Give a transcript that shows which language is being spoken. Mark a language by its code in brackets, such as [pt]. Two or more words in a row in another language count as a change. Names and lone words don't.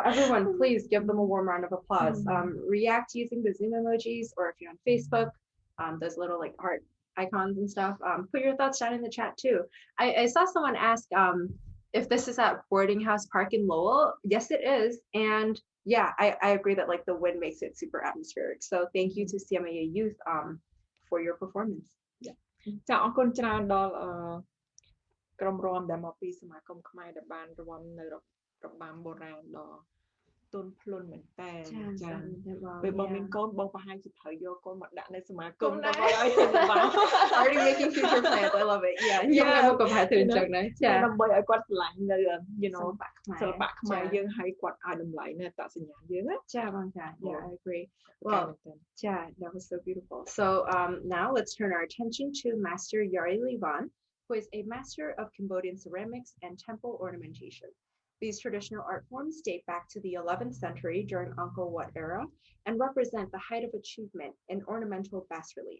[en] Everyone, please give them a warm round of applause. React using the Zoom emojis, or if you're on Facebook, those little like heart icons and stuff. Put your thoughts down in the chat too. I saw someone ask if this is at Boarding House Park in Lowell. Yes, it is. And yeah, I agree that like the wind makes it super atmospheric. So thank you to CMAA Youth for your performance. Yeah. [km] ចាអរគុណច្រើនដល់ក្រុមរាំដែលមកពីសមាគមខ្មែរដែលបានរាំនៅរបាំបុរាណដ៏ទន់ភ្លន់មែនតើចាពេលបងមានកូនបងប្រហែលជាត្រូវយកកូនមកដាក់នៅសមាគមដើម្បីឲ្យរបាំ [en] Already making future plans. I love it. Yeah. [km] ខ្ញុំមកកំហែទៅអញ្ចឹងណាចា ដើម្បីឲ្យគាត់ឆ្លាញ់នៅ [en] you know [km] សិល្បៈខ្មែរយើងឲ្យគាត់ឲ្យតម្លៃនៅអត្តសញ្ញាណយើងណា ចាបងចា [en] Yeah, I agree. Well, yeah, that was so beautiful. So now let's turn our attention to Master Yari Livan, who is a master of Cambodian ceramics and temple ornamentation. These traditional art forms date back to the 11th century during Angkor Wat era and represent the height of achievement in ornamental bas-relief.